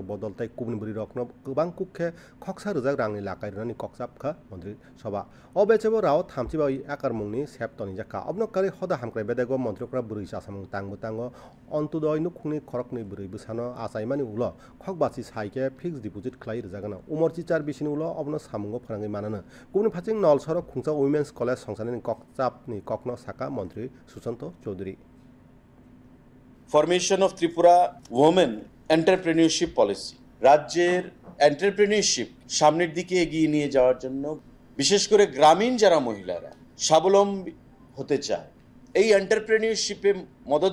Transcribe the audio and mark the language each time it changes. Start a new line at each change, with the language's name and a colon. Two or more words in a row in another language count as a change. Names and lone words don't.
Kok Borok: bodoltai Kubni Brirokno Gobang Kukhe Khoksa Rojak Rangni Lakai Rani Koksapkha Mantri Sabha Obechebo Rao Thamchibai Akarmungni Septoni Jaka Obnokari Hoda Hamkrai Bedego Montrokra Buri Sasamung Tangbutango Ontudoy Nukni Khorokni Buri Busano Asaimani Ulo Khokbasi Saike
English: Fixed Deposit
Kok Borok: Khlai Rojagana Umorchi Char Bisini Ulo Obno Samungo Pharangi Manana Kubni Phaching Nolsoro Khungsa Women's College Songsanani Koksapni Kokno মন্ত্রী সুশান্ত চৌধুরী
English: Formation of Tripura Women Entrepreneurship Policy
Bangla: রাজ্যের এন্টারপ্রেনিউরশিপ সামনের দিকে এগিয়ে নিয়ে যাওয়ার জন্য বিশেষ করে গ্রামীণ যারা মহিলারা স্বাবলম্বী হতে চায় এই এন্টারপ্রেনিউরশিপে মদত